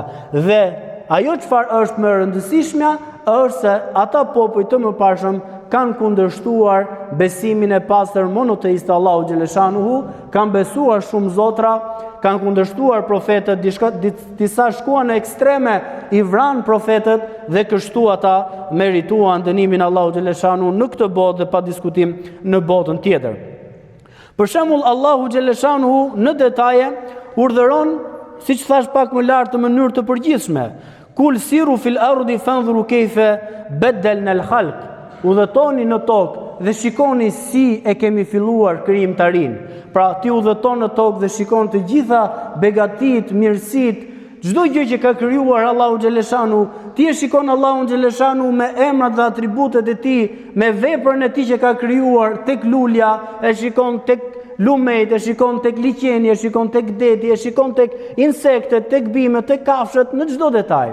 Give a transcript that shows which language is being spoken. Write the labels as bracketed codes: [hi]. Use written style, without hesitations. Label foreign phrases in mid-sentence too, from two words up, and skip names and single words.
[sq] Dhe ajo çfarë është më e rëndësishmja është se ata popuj të mëparshëm kanë kundërshtuar besimin e pastër monoteist të Allahu xhaleshanuhu, kanë besuar shumë zotra, kanë kundërshtuar profetët, disa shkuan në ekstreme, i vranë profetët dhe kështu ata merituan dënimin Allahu xhaleshanuhu në këtë botë dhe pa diskutim në botën tjetër. Për shembull, Allahu xhaleshanuhu në detaje urdhëron, siç thash pak më lart në mënyrë të përgjithshme, [ar] قل سيروا في الأرض فانظروا كيف بدأنا الخلق. [sq] Udhëtoni në tokë dhe shikoni si e kemi filluar krijimtarinë. Pra ti udhëton në tokë dhe shikon të gjitha begatit, mirësit, çdo gjë që ka krijuar Allahu xhaleshanu, ti e shikon Allahun xhaleshanu me emrat dhe atributet e tij, me veprën e tij që ka krijuar tek lulja, e shikon tek lumet, e shikon tek liqeni, e shikon tek deti, e shikon tek insektet, tek bimët, tek kafshët, në çdo detaj.